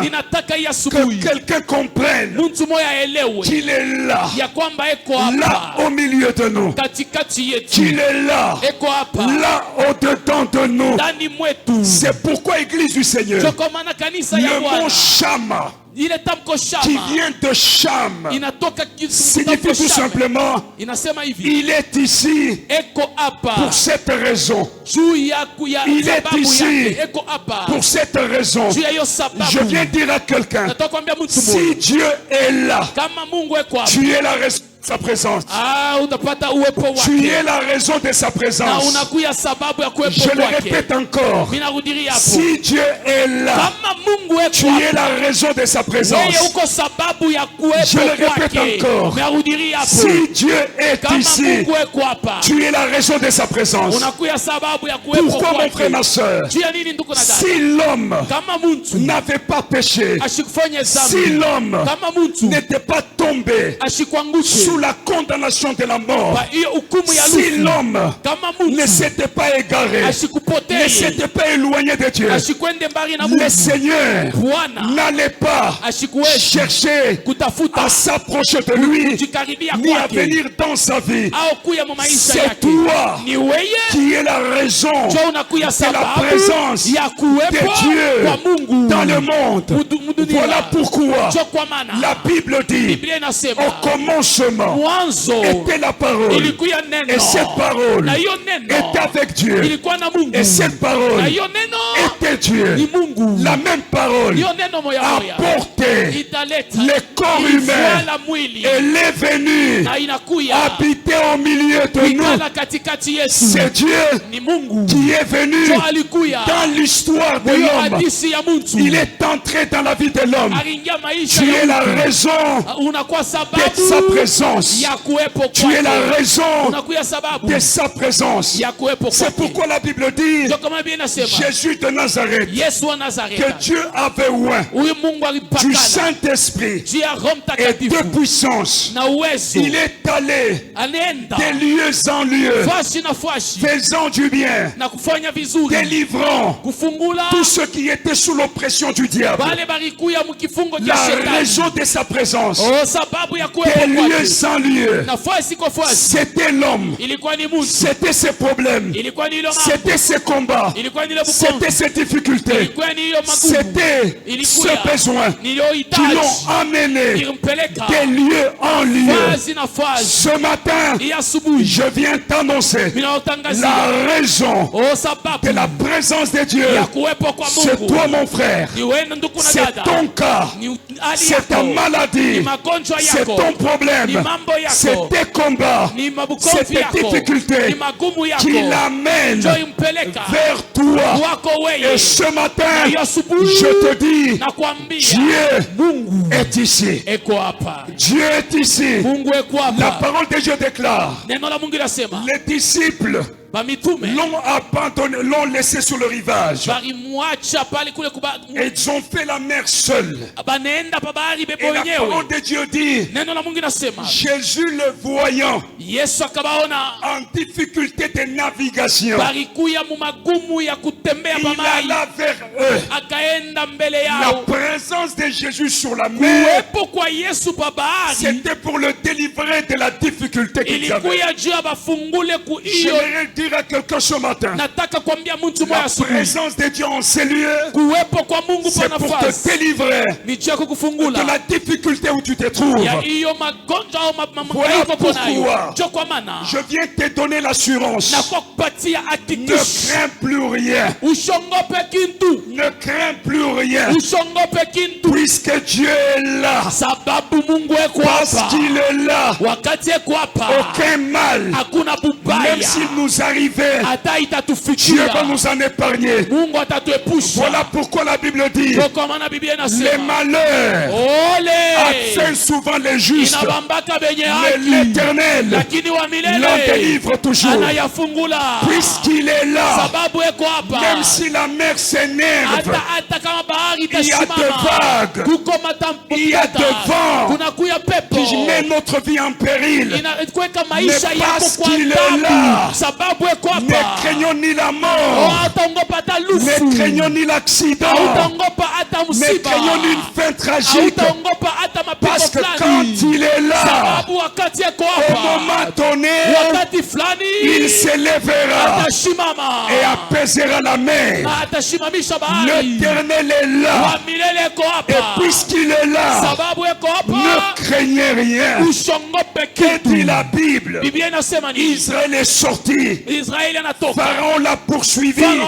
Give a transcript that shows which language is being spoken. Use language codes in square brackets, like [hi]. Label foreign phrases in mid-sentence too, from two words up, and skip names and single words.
[sw] Ninataka hii [fr] que [sw] asubuhi [fr] quelqu'un comprenne [sw] mtu moya aelewe [fr] qu'il est là, [sw] ya kwamba eko [fr] là [sw] hapa [fr] au milieu de nous, [sw] katikati yetu, [fr] qu'il est là, [sw] eko hapa [fr] là au-dedans de nous. [sw] ndani mwetu. [fr] C'est pourquoi, Église du Seigneur, [sw] Ndio kwa maana kanisa ya [fr] le mot [sw] Bwana, Shammah, ile tamko [fr] qui Shama vient de Cham, [sw] inatoka [fr] signifie [sw] tamko [fr] tout Shama. simplement, [sw] Inasema hivi, [fr] il est ici [sw] eko hapa [fr] pour cette raison. [sw] juu ya kuya [fr] Il est [sw] sababu [fr] ici [sw] yake, eko hapa [fr] pour cette raison. [sw] juu ya hiyo [fr] Je [sw] sababu. [fr] viens dire à quelqu'un, [sw] Nataka kuambia mtu [fr] si [sw] mmoja, [fr] Dieu est là, [sw] kama Mungu eko hapa, [fr] tu es la responsable sa présence. [sw] utapata uwepo [fr] Tu [sw] wake [fr] es la raison de sa [sw] na [fr] présence. [sw] unakuya sababu ya kuwepo [fr] Je le [sw] kwake. [fr] répète encore. [sw] Minarudiria hapo, [fr] Si Dieu est là, [sw] kama Mungu [fr] tu [sw] eko [fr] es la raison de sa [sw] wewe [fr] présence. [sw] uko sababu ya [fr] Je le [sw] kuwepo [fr] répète [sw] kwake. [fr] encore. [sw] Minarudiria hapo, [fr] Si Dieu est [sw] kama [fr] ici, [sw] Mungu eko hapa [fr] tu es la raison de sa présence. [sw] unakuya sababu ya kuwepo [fr] Pourquoi mon frère, [sw] kwake. [fr] ma soeur? [sw] Juu ya nini ndugu na dada? [fr] Si l'homme [sw] Kama mtu [fr] n'avait pas péché, [sw] ashikufanya [fr] si [sw] dhambi, [fr] l'homme [sw] kama mtu [fr] n'était pas tombé [sw] ashikuangushe [fr] sous la condamnation de la mort, [sw] kwa hiyo hukumu ya [fr] si [sw] lufu, [fr] l'homme [sw] kama [fr] ne [sw] mtu [fr] s'était pas égaré, ne [sw] ashikupotee, [fr] s'était pas éloigné de Dieu, [sw] ashikwende mbali na [fr] le [sw] Mungu, [fr] Seigneur [sw] Bwana [fr] n'allait pas [sw] ashikuwezi [fr] chercher [sw] kutafuta [fr] à s'approcher de lui, [sw] kujikaribia [fr] ni à [sw] kwake [fr] venir dans sa vie. [sw] au kuya mu maisha [fr] C'est [sw] yake. [fr] toi [sw] Ni weye [fr] qui est la raison [sw] jo unakuya [fr] de la [sw] sababu [fr] présence [sw] ya kuwepo [fr] de Dieu [sw] kwa Mungu [fr] dans le monde. [sw] mudunia. [fr] Voilà pourquoi [sw] Jo kwa maana [fr] la Bible dit, [sw] Biblia inasema [fr] au commencement [sw] mwanzo [fr] était la parole, [sw] ilikuya neno, [fr] et cette parole [sw] na hiyo neno [fr] était avec Dieu, [sw] ilikuwa na Mungu, [fr] et cette parole [sw] na hiyo neno [fr] était Dieu. [sw] ni Mungu. [fr] La même parole [sw] Hiyo neno moya moya [fr] apportait [sw] italeta [fr] le corps humain. [sw] ilitwala mwili [fr] Elle est venue [sw] na inakuya [fr] habiter au milieu de nous. [sw] ikala katikati yetu. [fr] C'est Dieu [sw] Ni Mungu [fr] qui est venu [sw] jo alikuya [fr] dans l'histoire de [sw] hiyo [fr] l'homme. [sw] hadisi ya mtu, [fr] Il est entré dans la vie de l'homme. [sw] aliingia maisha [fr] Tu es [sw] ya [fr] la [sw] mtu. [fr] raison [sw] Unakuwa [fr] de sa [sw] sababu [fr] présence. [sw] ya kuwepo [fr] Tu es la [sw] kwake, [fr] raison [sw] unakuya sababu [fr] de sa présence. [sw] ya kuwepo [fr] C'est [sw] kwake. [fr] pourquoi la Bible dit, [sw] Ndio kama Biblia inasema [fr] Jésus de Nazareth, [sw] Yesu wa [fr] que [sw] Nazareta, [fr] Dieu avait oint [sw] huyu Mungu [fr] du [sw] alipakana [fr] Saint-Esprit [sw] juu ya Roho [fr] et de [sw] Mtakatifu [fr] puissance. [sw] na uwezo, [fr] Il est allé [sw] anaenda [fr] de lieu en lieu, [sw] fashi na fashi [fr] faisant du bien, [sw] na kufanya vizuri, [fr] délivrant [sw] kufungula [fr] tous ceux qui étaient sous l'oppression du diable. [sw] wale barikuya mkifungo cha [fr] La [sw] shetani. [fr] raison de sa présence, [sw] Oh, sababu ya [fr] de [sw] kuwepo [fr] lieu [sw] kwake [fr] en lieu, [sw] na fasi kwa fasi, [fr] c'était l'homme, [sw] ilikuwa ni mtu, [fr] c'était ses problèmes, [sw] ilikuwa ni hilo mambo, [fr] c'était ses combats, [sw] ilikuwa ni ile [fr] c'était [sw] bukongo, [fr] ses difficultés, [sw] ilikuwa ni hiyo magumu, [fr] c'était [sw] ilikuwa [fr] ce besoin qui [sw] niliyohitaji [fr] l'ont amené [sw] ilimpeleka [fr] de lieu en lieu. [sw] fasi na fasi. [fr] Ce matin, [sw] Hii asubuhi [fr] je viens t'annoncer [sw] ninaotangazia [fr] la raison [sw] oh, sababu [fr] de la présence de Dieu. [sw] ya kuwepo kwa [fr] C'est [sw] Mungu. [fr] toi, mon frère. [sw] Ni wewe ndugu na [fr] C'est [sw] dada, [fr] ton cas. [sw] ni hali [fr] C'est ta [sw] yako, ni [fr] maladie. [sw] magonjwa [fr] C'est [sw] yako, [fr] ton [sw] ni [fr] problème. [sw] mambo [fr] C'est [sw] yako, [fr] tes combats. [sw] ni [fr] C'est [sw] mabukonzi [fr] tes [sw] yako, [fr] difficultés [sw] ni magumu yako, [fr] qui l'amènent [sw] ndio impeleka [fr] vers toi. [sw] wako [fr] Et [sw] wewe. [fr] ce [sw] Na [fr] matin, [sw] hiyo asubuhi [fr] je te dis, [sw] nakwambia [fr] Dieu [sw] Mungu [fr] est ici. [sw] eko hapa, [fr] Dieu est ici. [sw] Mungu eko [fr] La [sw] hapa. [fr] parole de Dieu déclare, [sw] Neno la Mungu linasema [fr] les disciples [sw] bamitume [fr] l'ont abandonné, l'ont laissé sur le rivage. [sw] balimwacha pale kule [fr] Et ils ont fait la mer seule. [sw] banaenda pa bahari bebo [fr] Et la [sw] wenyewe. [fr] parole de Dieu dit, [sw] Neno la Mungu inasema [fr] Jésus le voyant [sw] Yesu akabaona [fr] en difficulté de navigation, [sw] barikuya mu magumu ya kutembea [fr] il [sw] pa mai, [fr] alla vers eux. [sw] akaenda mbele [fr] La [sw] yao. [fr] présence de Jésus sur la mer, [sw] Kuwepo kwa Yesu pa bahari [fr] c'était pour le délivrer de la difficulté qu'ils avaient. [sw] ilikuya juu ya bafungule ku hiyo. [fr] J'aimerais dire à quelqu'un ce matin, [sw] Nataka kuambia mtu [fr] la [sw] moja asubuhi, [fr] présence de Dieu en ces lieux, [sw] kuwepo kwa Mungu [fr] c'est [sw] pa [fr] pour te [sw] nafasi [fr] délivrer [sw] ni juu ya [fr] de [sw] kukufungula [fr] la difficulté où tu te trouves. [sw] ya hiyo magonjwa au [fr] Voilà [sw] mahangaiko uko nayo. [fr] pourquoi [sw] Ndio kwa maana [fr] je viens te donner l'assurance. [sw] na kwa kupatia [fr] Ne [sw] hakikisho, [fr] crains plus rien. [sw] usiongope kintu, [fr] Ne crains plus rien. [sw] usiongope kintu, [fr] Puisque Dieu est là. [sw] sababu Mungu eko [fr] Parce [sw] hapa. [fr] qu'il est là. [sw] Wakati eko hapa [fr] Aucun mal, [sw] hakuna [fr] même [sw] bubaya, [fr] s'il nous arrivait, [sw] hata [fr] Dieu [sw] itatufikia, [fr] va nous en épargner. [sw] Mungu atatuepusha. [fr] Voilà pourquoi la Bible dit, [sw] Ndio kwa maana Biblia [fr] les [sw] inasema [fr] malheurs [sw] ole [fr] atteignent souvent les justes, [sw] inabambaka benye [fr] mais [sw] haki, [fr] l'Éternel [sw] lakini wa [fr] l'en [sw] milele [fr] délivre toujours. [sw] anayafungula. [fr] Puisqu'il est là, [sw] Sababu eko hapa, [fr] même si la mer s'énerve, [sw] hata kama bahari [fr] il y a des [sw] itasimama, [fr] vagues, [sw] kuko [fr] il y a des vents [sw] kuna kuya pepo [fr] qui met notre vie en péril, [sw] inakuweka maisha [fr] Mais [sw] yako [fr] parce [sw] kwa [fr] qu'il est [sw] tabu. [fr] là, [sw] Sababu eko [fr] ne [sw] hapa, [fr] craignons ni la mort, [sw] hataongopa hata [fr] ne [sw] lufu, [fr] craignons ni l'accident, [sw] hautaongopa hata [fr] ne [sw] msiba, [fr] craignons ni une fin tragique, [sw] hautaongopa hata mapigo [fr] parce que quand [sw] fulani, [fr] il est là, [sw] sababu wakati eko [fr] au [sw] hapa, [fr] moment donné, [sw] wakati fulani [fr] il s'élèvera [sw] atashimama [fr] et apaisera la mer. [sw] na atashimamisha bahari. [fr] L'Éternel est là, [sw] Wa milele eko [fr] et [sw] hapa, [fr] puisqu'il est là, [sw] sababu eko [fr] ne [sw] hapa, [fr] craignez rien. Que dit la Bible? Israël est sorti. Pharaon l'a poursuivi.